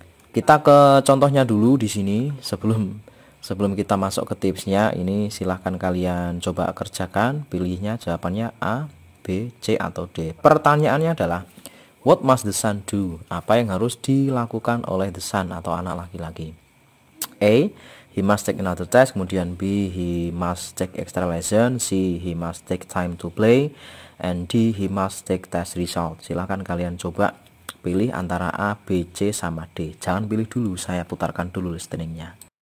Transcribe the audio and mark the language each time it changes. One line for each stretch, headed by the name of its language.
Indonesian: Kita ke contohnya dulu di sini sebelum kita masuk ke tipsnya. Ini silahkan kalian coba kerjakan, pilihnya jawabannya A, B, C atau D. Pertanyaannya adalah
English: what must the son do?
Indonesian: Apa yang harus dilakukan oleh the son atau anak laki-laki?
English: A, he must take another test. Kemudian B, he must take extra lesson. C, he must take time to play. And D, he must take test result.
Indonesian: Silahkan kalian coba pilih antara A, B, C sama D. Jangan pilih dulu, saya putarkan dulu listeningnya.